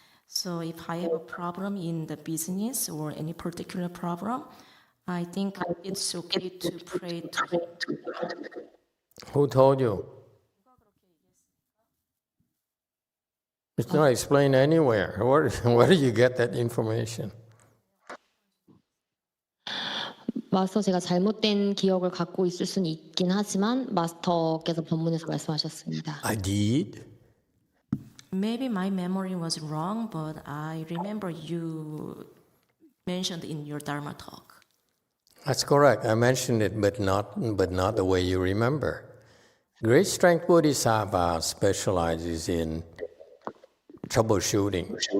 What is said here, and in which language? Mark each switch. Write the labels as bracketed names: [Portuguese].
[English] So if I have a problem in the business or any particular problem, I think it's okay to pray to him. Who told you? It's not explained anywhere. Where do you get that information? [Korean] 마스터, 제가 잘못된 기억을 갖고 있을 수는 있긴 하지만 마스터께서 법문에서 말씀하셨습니다. [English] I did. Maybe my memory was wrong, but I remember you mentioned in your Dharma talk. That's correct. I mentioned it, but not the way you remember. Great Strength Bodhisattva specializes in troubleshooting.